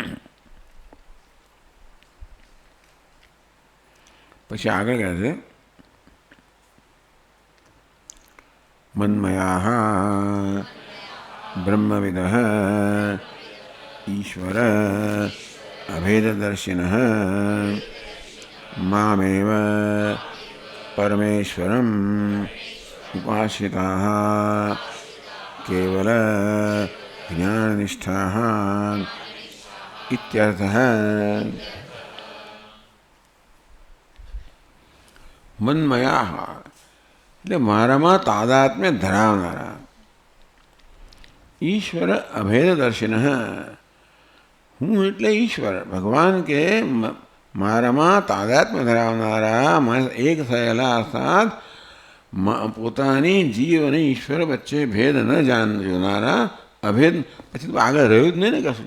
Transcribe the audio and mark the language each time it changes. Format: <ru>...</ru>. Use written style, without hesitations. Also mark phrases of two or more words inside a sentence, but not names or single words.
<gu>પછી આગળ કહે છે</gu> <sa>मन्मया ब्रह्मविद ईश्वर अभेददर्शिन मामेव परमेश्वरम उपासिताः केवल ज्ञाननिष्ठाः इत्यर्थः। મન્મયા એટલે મારામાં તાદાત્મ્ય ધરાવનારા, ईश्वर अभेद दर्शिन, હું એટલે ઈશ્વર ભગવાન કે મારામાં તાદાત્મ્ય ધરાવનારા, એક થયેલા અર્થાત પોતાની જીવ અને ઈશ્વર વચ્ચે ભેદ ન જોનારા, અભેદ પછી તો આગળ રહ્યું જ નહીં ને કશું.</sa>